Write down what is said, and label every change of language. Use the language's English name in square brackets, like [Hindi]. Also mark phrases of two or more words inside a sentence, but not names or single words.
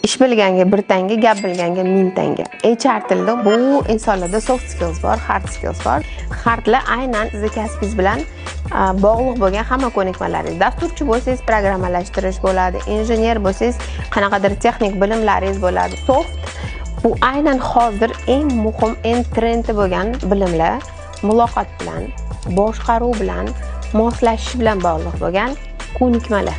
[Uzbek] Ish bilganga 1 tanga, gap bilganga 1000 tanga. HR tilida bu insonlarda [English] soft skills [Uzbek] bor, [English] hard skills [Uzbek] bor. Hardlar aynan sizning kasbingiz bilan bog'liq bo'lgan hamma ko'nikmalaringiz. Dasturchi bo'lsangiz, programmalashtirish bo'ladi, injener bo'lsangiz, qanaqadir texnik bilimlaringiz bo'ladi. Soft bu aynan hozir eng muhim, eng trendi bo'lgan bilimlar, muloqot bilan, boshqaruv bilan, moslashish bilan bog'liq bo'lgan ko'nikmalar.